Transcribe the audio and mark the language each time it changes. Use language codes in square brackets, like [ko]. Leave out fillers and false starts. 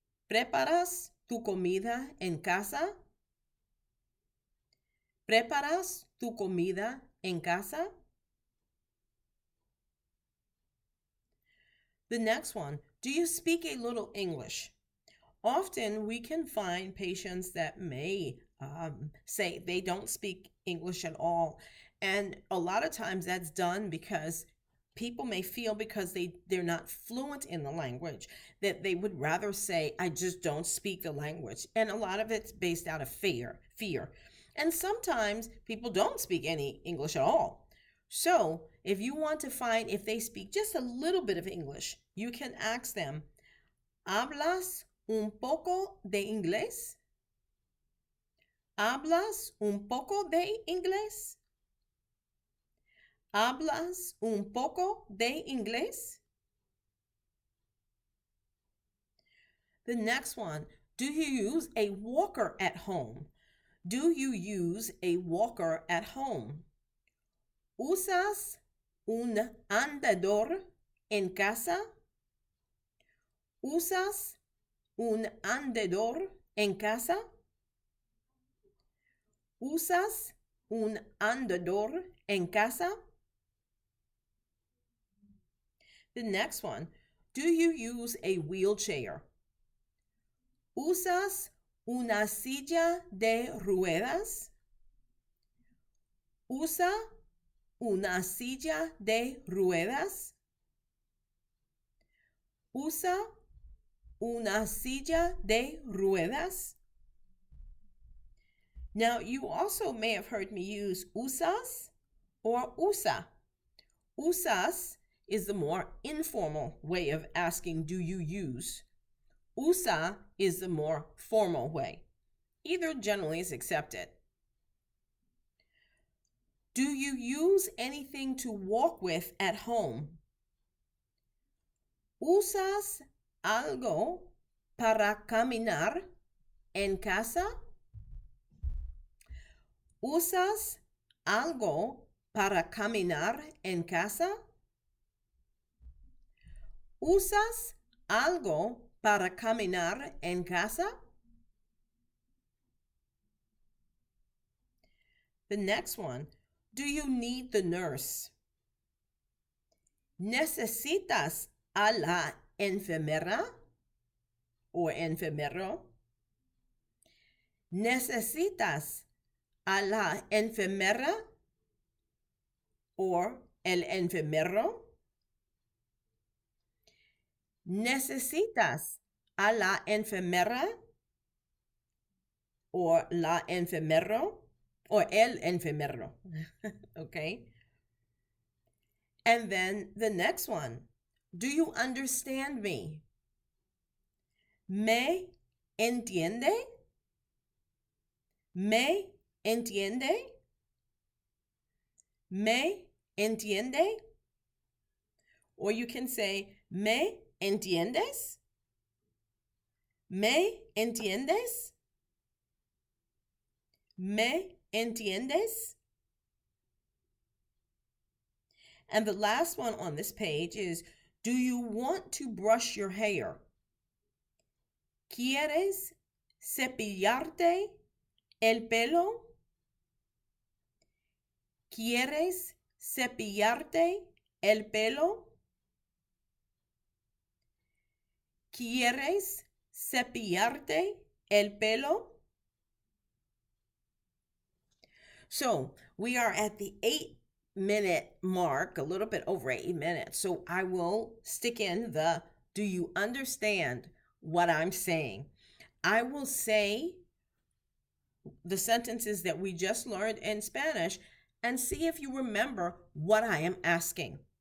[es] ¿Preparas tu comida en casa? ¿Preparas tu comida en casa? [en] The next one, do you speak a little English? Often we can find patients that may say they don't speak English at all. And a lot of times that's done because people may feel, because they're not fluent in the language, that they would rather say, I just don't speak the language. And a lot of it's based out of fear. And sometimes people don't speak any English at all. So if you want to find if they speak just a little bit of English, you can ask them, [es] ¿hablas un poco de inglés? ¿Hablas un poco de inglés? ¿Hablas un poco de inglés? [en] The next one, do you use a walker at home? Do you use a walker at home? [es] ¿Usas un andador en casa? ¿Usas un andador en casa? ¿Usas un andador en casa? [en] The next one, do you use a wheelchair? [es] ¿Usas una silla de ruedas? ¿Usa una silla de ruedas? ¿Usa una silla de ruedas? [en] Now, you also may have heard me use usas or usa. Usas is the more informal way of asking, do you use? Usa is the more formal way. Either generally is accepted. Do you use anything to walk with at home? [es] ¿Usas algo para caminar en casa? ¿Usas algo para caminar en casa? ¿Usas algo para caminar en casa? [en] The next one, do you need the nurse? [es] ¿Necesitas a la enfermera o enfermero? ¿Necesitas a la enfermera o el enfermero? ¿Necesitas a la enfermera o la enfermero or el enfermero? [en] Okay. And then the next one, do you understand me? [es] ¿Me entiende? ¿Me entiende? ¿Me entiende? [en] Or you can say, [es] ¿me entiendes? ¿Me entiendes? ¿Me entiendes? [en] And the last one on this page is, do you want to brush your hair? [es] ¿Quieres cepillarte el pelo? ¿Quieres cepillarte el pelo? ¿Quieres cepillarte el pelo? [en] So we are at the 8-minute mark, a little bit over 8 minutes. So I will stick in the, do you understand what I'm saying? I will say the sentences that we just learned in Spanish and see if you remember what I am asking.